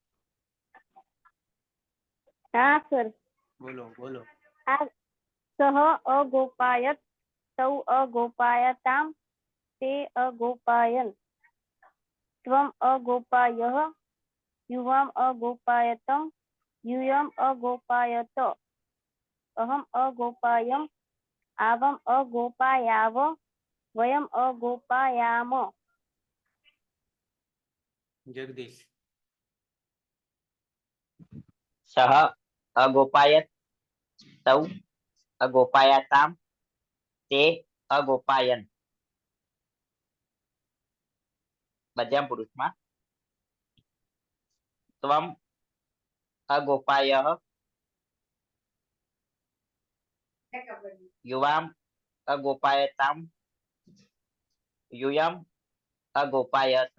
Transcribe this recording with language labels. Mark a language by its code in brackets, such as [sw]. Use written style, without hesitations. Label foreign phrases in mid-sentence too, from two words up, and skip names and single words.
[gu] હા સર. બોલો બોલો. [sa] आ सह अगोपायत तौ अगोपायताम ते अगोपायन त्वम अगोपायः युवाम अगोपायतम यूयम अगोपायत अहम अगोपायम आवम अगोपायाव वयम अगोपायाम. જગદીશ. सह अगोपायत तौ अगोपायताम ते अगोपायन. [gu] મધ્યમ પુરુષમાં [sa] त्वम अगोपायः युवाम अगोपायताम यूयम अगोपायत.